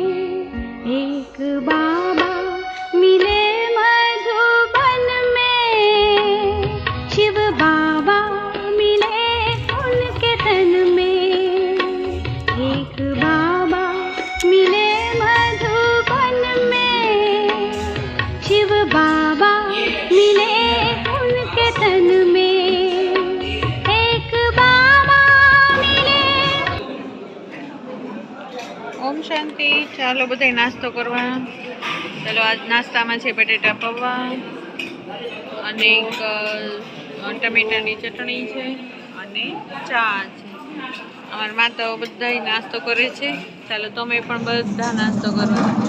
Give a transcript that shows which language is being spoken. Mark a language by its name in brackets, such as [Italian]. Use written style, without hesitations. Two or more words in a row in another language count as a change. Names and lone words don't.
[Hindi] एक बाबा मिले मधुबन में, शिव बाबा मिले उनके तन में। एक बाबा मिले मधुबन में, शिव बाबा मिले उनके तन में। एक बाबा मिले। [Gujarati] ઓમ શાંતિ। ચાલો બધાય નાસ્તો કરવા। ચાલો આજ નાસ્તામાં છે બટેટા પૌવા અને એક ટમેટાની ચટણી છે અને ચા છે। અમારા માતાઓ બધાય નાસ્તો કરે છે। ચાલો તમે પણ બધા નાસ્તો કરો।